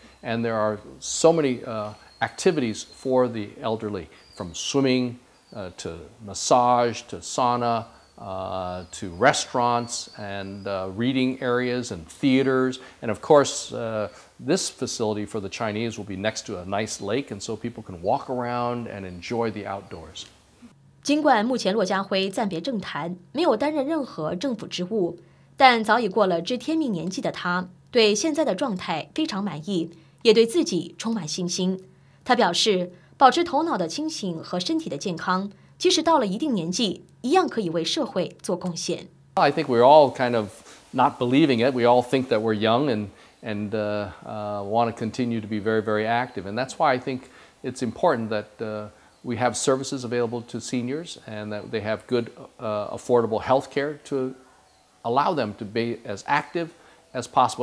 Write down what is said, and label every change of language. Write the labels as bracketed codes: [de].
[en] And there are so many activities for the elderly, from swimming to massage to sauna. To restaurants and reading areas and theaters. And of course, this facility for the Chinese will be next to a nice lake, and so people can walk around and enjoy the outdoors. [zh] 尽管目前駱家辉暂别政坛，没有担任任何政府职务，但早已过了知天命年纪的他，对现在的状态非常满意，也对自己充满信心。他表示，保持头脑的清醒和身体的健康，即使到了一定年纪，一样可以为社会做贡献。 [en] I think we're all kind of not believing it. We all think that we're young and want to continue to be very, very active. And that's why I think it's important that we have services available to seniors and that they have good, affordable health care to allow them to be as active as possible.